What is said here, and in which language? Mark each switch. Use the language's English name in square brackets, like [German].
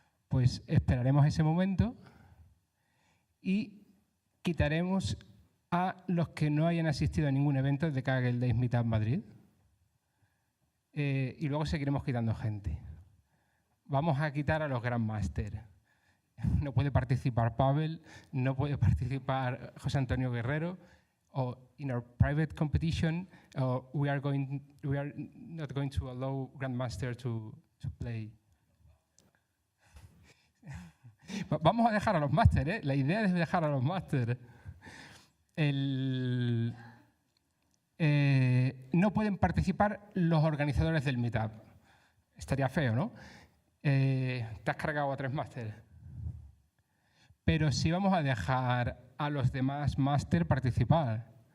[Spanish] Pues esperaremos ese momento y quitaremos a los que no hayan asistido a ningún evento de Kaggle Days Meetup Madrid. Y luego seguiremos quitando gente. Vamos a quitar a los Grandmaster. No puede participar Pavel, no puede participar José Antonio Guerrero. [English] Or in our private competition, we are not going to allow Grandmaster to play. [Spanish] Vamos a dejar a los Master, ¿eh? La idea es dejar a los Master. No pueden participar los organizadores del Meetup. Estaría feo, ¿no? Te has cargado a 3 Master. Pero sí vamos a dejar a los demás Master participar.